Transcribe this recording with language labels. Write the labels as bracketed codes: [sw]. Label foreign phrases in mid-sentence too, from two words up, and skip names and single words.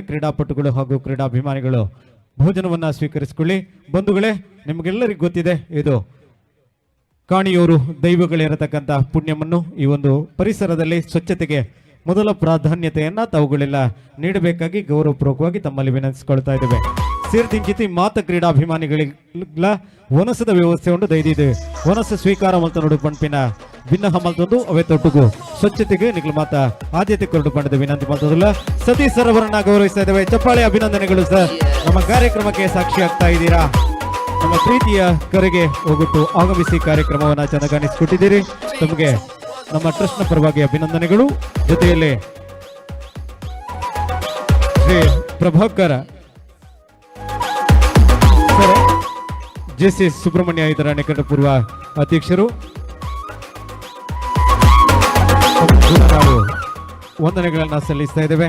[kn] ಕ್ರೀಡಾಪಟುಗಳು ಹಾಗೂ ಕ್ರೀಡಾಭಿಮಾನಿಗಳು ಭೋಜನವನ್ನ ಸ್ವೀಕರಿಸಿಕೊಳ್ಳಿ. ಬಂಧುಗಳೇ, ನಿಮಗೆಲ್ಲರಿಗೂ ಗೊತ್ತಿದೆ, ಇದು ಕಾಣಿಯೂರು ದೈವಗಳಿರತಕ್ಕಂಥ ಪುಣ್ಯವನ್ನು ಈ ಒಂದು ಪರಿಸರದಲ್ಲಿ ಸ್ವಚ್ಛತೆಗೆ ಮೊದಲ ಪ್ರಾಧಾನ್ಯತೆಯನ್ನ ತಾವುಗಳೆಲ್ಲ ನೀಡಬೇಕಾಗಿ ಗೌರವಪೂರ್ವಕವಾಗಿ ತಮ್ಮಲ್ಲಿ ವಿನಂತಿಸಿಕೊಳ್ತಾ ಇದ್ದೇವೆ. [tcy] ಸೇರ್ದಿಂಚಿತಿ ಮಾತ ಕ್ರೀಡಾಭಿಮಾನಿಗಳಿಗೆಲ್ಲ ವನಸದ ವ್ಯವಸ್ಥೆ ಉಂಟು ದೈದಿದೆ. ವನಸ ಸ್ವೀಕಾರ ಮಲ್ತನೋಡು ಪಂಪಿನ ಭಿನ್ನ ಮಲ್ತೊಂದು ಅವೇ ತೊಟ್ಟುಗು ಸ್ವಚ್ಛತೆಗೆ ನಿಖಲು ಮಾತ ಆದ್ಯತೆ ಕೊರಡು ಪಂಡದ ವಿನಂತಿ ಮಲ್ತದಲ್ಲ. [kn] ಸತೀಶ್ ಸರ್ ಅವರನ್ನ ಗೌರವಿಸ್ತಾ ಇದ್ದೇವೆ. ಚಪ್ಪಾಳೆ ಅಭಿನಂದನೆಗಳು ಸರ್. ನಮ್ಮ ಕಾರ್ಯಕ್ರಮಕ್ಕೆ ಸಾಕ್ಷಿ ಆಗ್ತಾ ಇದ್ದೀರಾ. ನಮ್ಮ ಪ್ರೀತಿಯ ಕರೆಗೆ ಹೋಗುಟ್ಟು ಆಗಮಿಸಿ ಕಾರ್ಯಕ್ರಮವನ್ನು ಚೆನ್ನಾಗಿಸಿಕೊಟ್ಟಿದ್ದೀರಿ. ತಮಗೆ ನಮ್ಮ ಟ್ರಸ್ಟ್ನ ಪರವಾಗಿ ಅಭಿನಂದನೆಗಳು. ಜೊತೆಯಲ್ಲಿ ಶ್ರೀ ಪ್ರಭಾಕರ ಜೆಸಿ ಸುಬ್ರಹ್ಮಣ್ಯ ಇದರ ನಿಕಟಪೂರ್ವ ಅಧ್ಯಕ್ಷರು, ನಾವು ವಂದನೆಗಳನ್ನು ಸಲ್ಲಿಸ್ತಾ ಇದ್ದೇವೆ.